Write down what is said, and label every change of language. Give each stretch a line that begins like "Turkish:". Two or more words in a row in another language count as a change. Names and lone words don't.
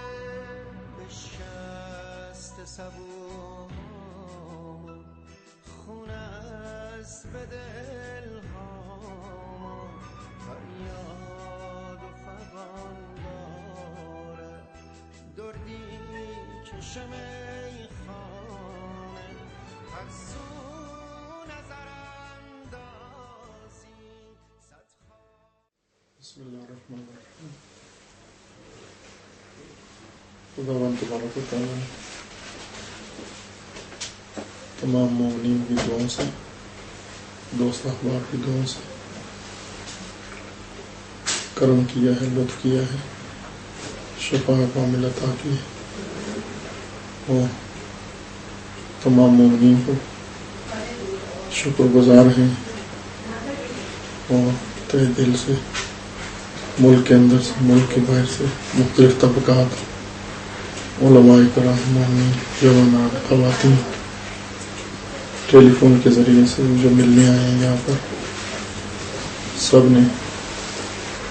Persian: به شست صبور خون است به دل ها، فریاد و فغان دارد دردی چشم میخانه. هر سو نظر اندازی صدها.
Arabic: بسم الله الرحمن الرحیم.
Urdu: خداوند تبارک و تعالیٰ تمام مومنین کی دعاؤں سے، دوست احباب کی دعاؤں سے کرم کیا ہے، لطف کیا ہے، شفا کامل عطا کی ہے اور تمام مومنین کو شکرگزار ہیں اور تہہ دل سے ملک کے اندر سے، ملک کے باہر سے مختلف طبقات، علمائے کرام، مومنین، جوانات، خواتین ٹیلیفون کے ذریعے سے جو ملنے آئے ہیں یہاں پر، سب نے